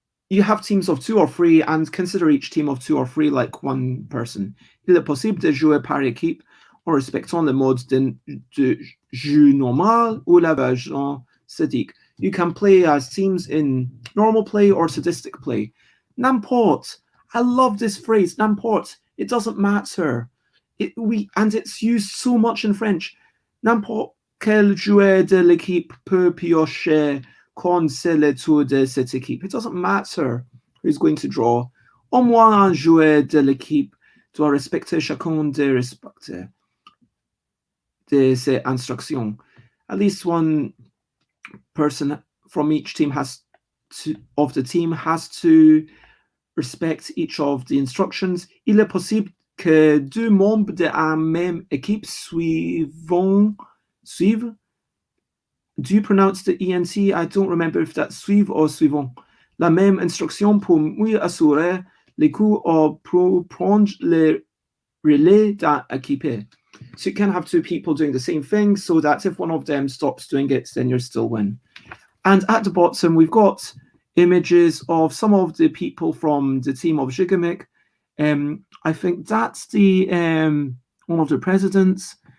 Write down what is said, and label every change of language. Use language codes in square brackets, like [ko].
[en] You have teams of 2 or 3 and consider each team of 2 or 3 like one person. [fr] Il est possible de jouer par équipe en respectant le mode de jeu normal ou la version sadique. [en] You can play as teams in normal play or sadistic play. [fr] N'importe. [en] I love this phrase, n'importe. It doesn't matter. And it's used so much in French. [fr] N'importe quel joueur de l'équipe peut piocher quand c'est le tour de cette équipe. [en] It doesn't matter who's going to draw. [fr] Au moins un joueur de l'équipe doit respecter chacun des respecter de ses instructions. [en] At least one person from each team has to respect each of the instructions. [fr] Il est possible que deux membres de la même équipe suivent. [en] Do you pronounce the ENT? I don't remember if that's suivre or suivant. [fr] La même instruction pour mieux assurer les coups ou pour prendre le relais d'équipe. [en] So you can have two people doing the same thing so that if one of them stops doing it, then you still win. And at the bottom, we've got images of some of the people from the team of Gigamic. I think that's the one of the presidents.